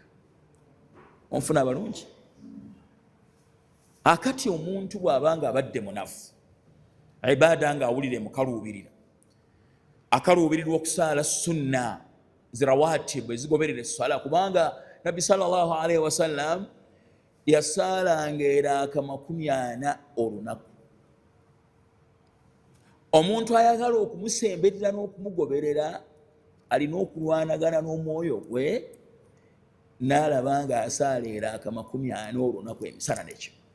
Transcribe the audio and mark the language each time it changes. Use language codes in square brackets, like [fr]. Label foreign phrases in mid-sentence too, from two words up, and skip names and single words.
[lg] Onfuna abalungi. Akati omuntu bw'abanga abadde munafu, ibaada nga awulire mukaluubirira, akaluubirirwa okusaala sunna zirawatibu ezigoberera essala, kubanga Nabbi [ar] صلى الله عليه وسلم [lg] yasaalanga eraaka 40 olunaku. Omuntu ayagala okumusemberera n'okumugoberera alina okulwanagana n'omwoyo gwe, n'alabanga asaala eraaka 40 olunaku emisana nekyo.